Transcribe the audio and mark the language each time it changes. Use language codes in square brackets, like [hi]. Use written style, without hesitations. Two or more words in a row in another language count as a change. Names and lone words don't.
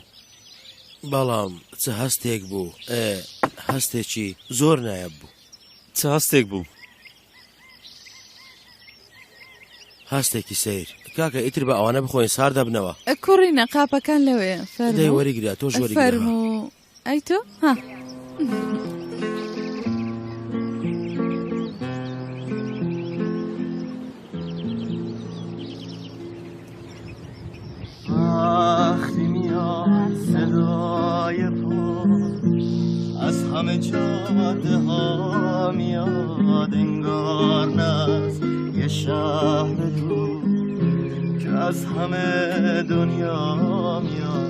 [ckb] بەڵام چ هەستێک بوو، هەستێکی زۆر نایەب بوو. چ هەستێک بوو؟ هەستێکی سیر. کاکە ئیتر بە ئەوانە بخۆین سار دەبنەوە. کوڕینە قاپەکان لەوەیە. دەی وەریگرا تۆش وەریگرا. فەرموو. ئەی تۆ؟ ها. [fa] وقتی میاد صدای پا از همه جاده ها میاد، انگار نز یه شهر دور که از همه دنیا میاد.